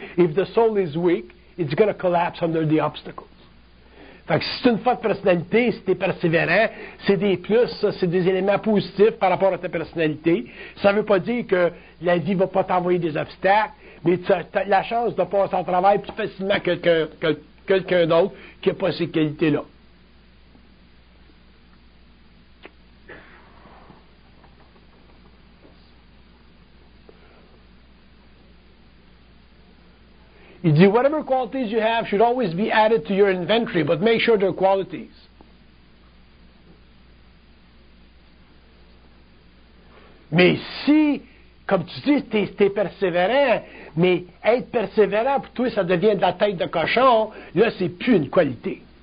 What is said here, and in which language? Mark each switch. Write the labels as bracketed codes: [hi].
[en] If the soul is weak, it's going to collapse under the obstacles. [fr] Fait que si c'est une forte personnalité, si tu es persévérant, c'est des plus, ça, c'est des éléments positifs par rapport à ta personnalité. Ça ne veut pas dire que la vie ne va pas t'envoyer des obstacles, mais tu as la chance de passer en travail plus facilement que quelqu'un d'autre qui n'a pas ces qualités-là. Il dit, [en] whatever qualities you have should always be added to your inventory, but make sure they're qualities. [fr] Mais si, comme tu dis, t'es persévérant, mais être persévérant, pour toi, ça devient de la tête de cochon, là, c'est plus une qualité.